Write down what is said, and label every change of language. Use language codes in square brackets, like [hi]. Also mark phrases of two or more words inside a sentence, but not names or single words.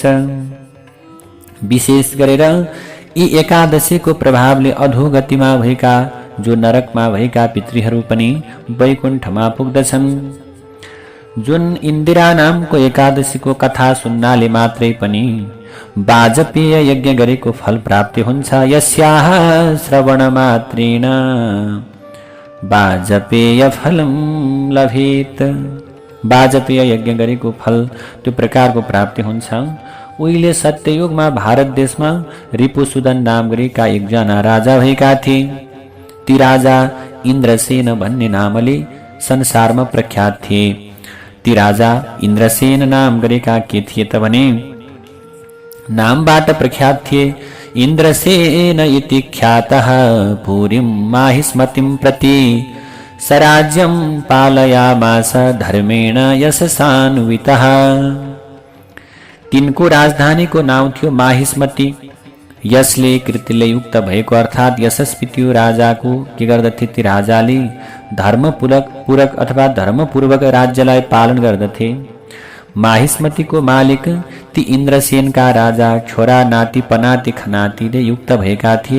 [ne] विशेष गरेर यी एकादशीको प्रभावले अधोगतिमा भएका, जो नरकमा भएका पितृहरू पनि वैकुण्ठमा पुग्दछन्। जुन इंदिरा नामको एकादशीको कथा सुन्नाले मात्रै पनि वाजपेय यज्ञ गरेको फल प्राप्ति हुन्छ। [sa] यस्याः श्रवण मात्रेण वाजपेय फलम लभेत। [ne] वाजपेय यज्ञ गरेको फल त्यो प्रकारको प्राप्ति हुन्छ। उहिले सत्ययुगमा भारत देशमा रिपुसुदन नाम गरेका एकजना राजा भएका थिए। ती राजा इन्द्रसेन भन्ने नामले संसारमा प्रख्यात थिए। ती राजा इन्द्रसेन नाम गरेका के थिए त भने नामबाट प्रख्यात थिए। [sa] इन्द्रसेन इति ख्यातः पुरीं माहिष्मतिं प्रति सराज्यं पालयामास धर्मेण यशसान्वितः। [ne] तिनको राजधानीको नाम थियो माहिष्मति। यसले कृतिले युक्त भएको अर्थात यशस्वी त्यो राजाको के गर्दथे, ती राजाले धर्मपूरक अथवा धर्मपूर्वक राज्यलाई पालन गर्दथे। माहिष्मतिको मालिक ती इन्द्रसेनका राजा छोरा नाति पनाति खनातिले युक्त भएका थिए।